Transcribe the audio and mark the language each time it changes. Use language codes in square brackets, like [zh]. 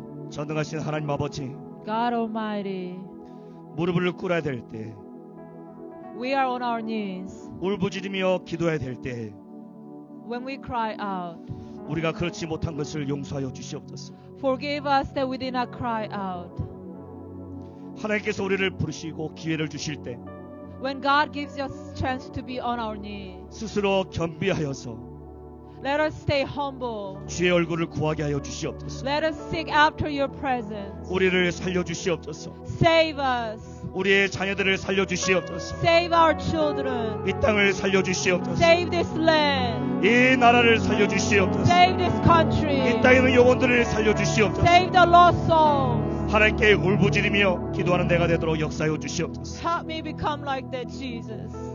[ko] 전능하신 하나님 아버지, [en] God Almighty, [ko] 무릎을 꿇어야 될 때, [en] we are on our knees. [ko] 울부짖으며 기도해야 될 때, [en] When we cry out, [ko] 우리가 그렇지 못한 것을 용서하여 주시옵소서. [en] forgive us that we did not cry out. [ko] 하나님께서 우리를 부르시고 기회를 주실 때, [en] When God gives us chance to be on our knees, [ko] 스스로 겸비하여서 [en] let us stay humble. [ko] 주의 얼굴을 구하게 하여 주시옵소서. [en] Let us seek after your presence. [ko] 우리를 살려 주시옵소서. [en] Save us. [ko] 우리의 자녀들을 살려 주시옵소서. [en] Save our children. [ko] 이 땅을 살려 주시옵소서. [en] Save this land. [ko] 이 나라를 살려 주시옵소서. [en] Save this country. [ko] 이 땅에 있는 영혼들을 살려 주시옵소서. [en] Save the lost souls. [ko] 하나님께 울부짖으며 기도하는 내가 되도록 역사하여 주시옵소서. [en] Help me become like that, Jesus.